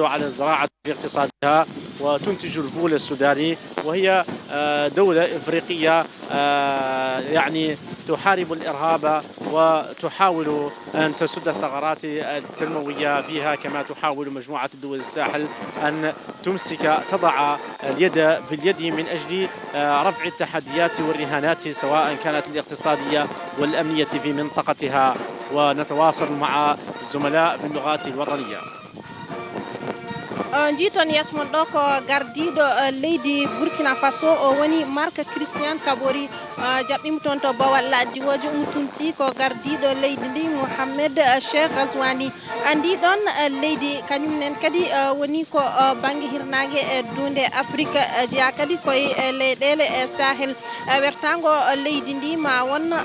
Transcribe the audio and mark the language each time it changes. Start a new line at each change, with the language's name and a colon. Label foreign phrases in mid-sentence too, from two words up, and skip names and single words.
Arabic: على الزراعة في اقتصادها وتنتج الفول السوداني، وهي دولة إفريقية يعني تحارب الإرهاب وتحاول أن تسد الثغرات التنموية فيها، كما تحاول مجموعة دول الساحل أن تضع اليد في اليد من أجل رفع التحديات والرهانات سواء كانت الاقتصادية والأمنية في منطقتها. ونتواصل مع الزملاء في اللغات الوطنية.
Fula: jiiton yesmon ɗo ko gardiɗo leydi Burkina Faso o woni Mark Christian Kabori jaɓɓimo toon to Bawal Diwojo Tunsi ko gardiɗo leydi ndi Mohamed Cheikh Ghazouani andi ɗon leydi kañumnen kadi woni ko banggue hirnangue e dunde Afrique jeeya kadi koye leyɗele Sahel wertago leydi ndi ma won